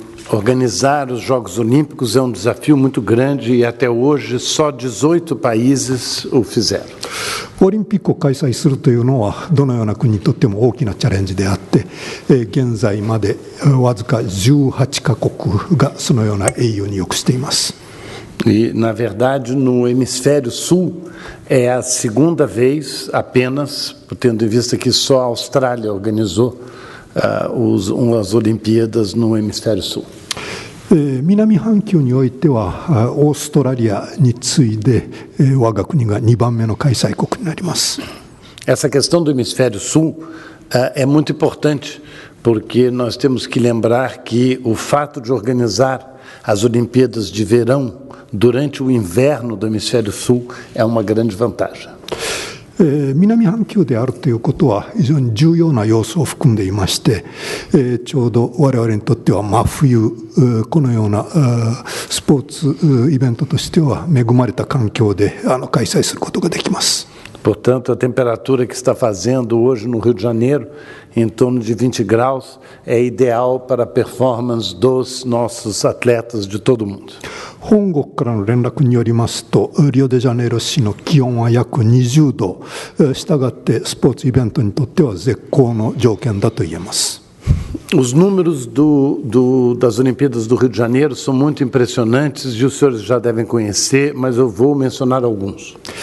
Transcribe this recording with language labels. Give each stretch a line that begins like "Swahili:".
Portuguese: Organizar os Jogos Olímpicos é desafio muito grande e até hoje só 18 países o fizeram.
Japanese: オリンピックを開催するというのはどのような国にとっても大きなチャレンジであって、現在までわずか18カ国がそのような栄誉に属しています。
Portuguese: E, na verdade, no hemisfério sul é a segunda vez apenas, tendo em vista que só a Austrália organizou as Olimpíadas no hemisfério sul.
Japanese: 南半球においてはオーストラリアに次いで我が国が2番目の開催国になります。
Portuguese: Essa questão do hemisfério sul é muito importante, porque nós temos que lembrar que o fato de organizar as Olimpíadas de verão durante o inverno do hemisfério sul é uma grande vantagem.
Japanese: 南半球であるということは非常に重要な要素を含んでいまして、ちょうど我々にとっては真冬、このようなスポーツイベントとしては恵まれた環境で開催することができます。
Portuguese: Portanto, a temperatura que está fazendo hoje no Rio de Janeiro, em torno de 20 graus, é ideal para a performance dos nossos atletas de todo o mundo.
Japanese: 本国からの連絡によりますと、リオデジャネイロ市の気温は約20度、したがってスポーツイベントにとっては絶好の条件だと言えます。
Portuguese: Os números das Olimpíadas do Rio de Janeiro são muito impressionantes e os senhores já devem conhecer, mas eu vou mencionar alguns.